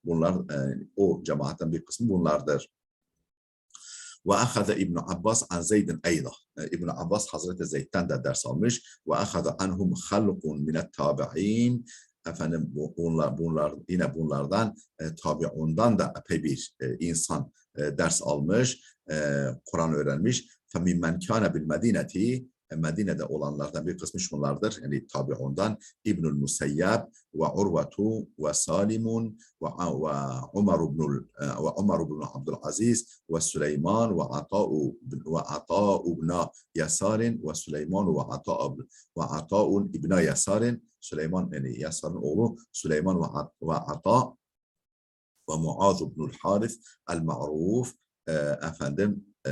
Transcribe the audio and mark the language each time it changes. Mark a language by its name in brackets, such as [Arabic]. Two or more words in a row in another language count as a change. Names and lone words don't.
[Turkish] Bunlar o cemaatten bir kısmı bunlardır. [Arabic] وأخذ ابن عباس عن زيد أيضا. [Turkish] İbn Abbas Hazreti Zeyd'den de ders almış. [Arabic] وأخذ عنهم خلق من التابعين. [Turkish] Efendim bunlar yine bunlardan tabi'undan da epey bir insan ders almış, Kur'an öğrenmiş. [Arabic] فَمِمَّنْ كَانَ بِالْمَدِينَةِ [Turkish] Medine'de olanlardan bir kısmı şunlardır. Yani tabi'undan İbnül Museyyab ve Urvetu ve Salimun ve Umar ibn Abdülaziz ve Süleyman ve Ata ibn Yasarin ve Süleyman ve Ata ibn Yasarin, Süleyman yani Yasar'ın oğlu Süleyman ve Ata ve Muaz ibnül Harith el-Ma'ruf, efendim